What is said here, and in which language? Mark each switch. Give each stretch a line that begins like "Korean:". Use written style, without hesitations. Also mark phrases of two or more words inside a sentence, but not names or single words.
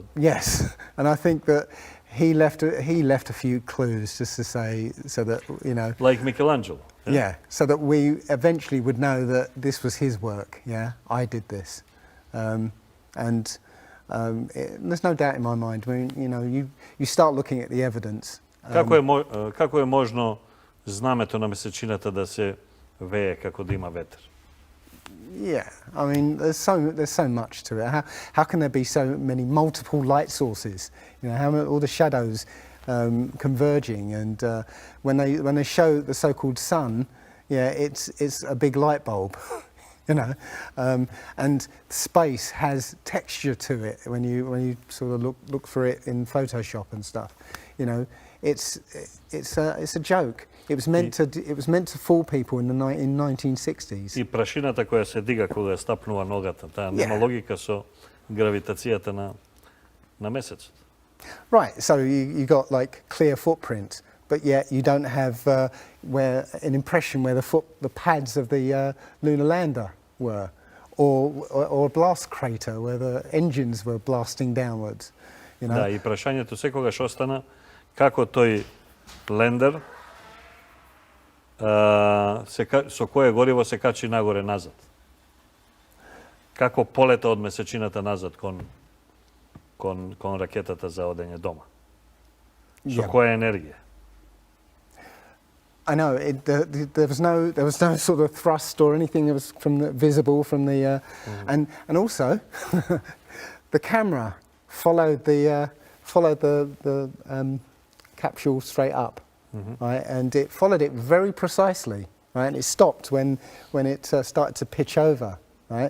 English: yes, and I think that he left a few clues just to say so that Like Michelangelo. yeah, so that we eventually would know that this was his work. Yeah, I did this, there's no doubt in my mind. I mean, you start looking at the evidence.
Macedonian: Како е можно знамето на месечината да се вее како да има ветер?
English: Yeah, I mean, there's so much to it. How can there be so many multiple light sources? How all the shadows converging, and when they show the so-called sun, yeah, it's a big light bulb, and space has texture to it when you sort of look for it in Photoshop and stuff. It's a joke. It was meant to fool people in 1960s.
Macedonian: И прашината која се дига кога стапнува ногата, таа нема логика со гравитацијата на месецот.
English: Right, so you got like clear footprint, but yet you don't have an impression where the pads of the lunar lander were, or a blast crater where the engines were blasting downwards.
Macedonian: Да, и прашањето секогаш остана како тој лендер со кое гориво се качи нагоре назад. Како полета од месечината назад кон ракетата за одење дома. Со која енергија?
English: I know there was no sort of thrust or anything that was visible from the and also the camera followed the capsule straight up, right, and it followed it very precisely, right, and it stopped when it started to pitch over, right.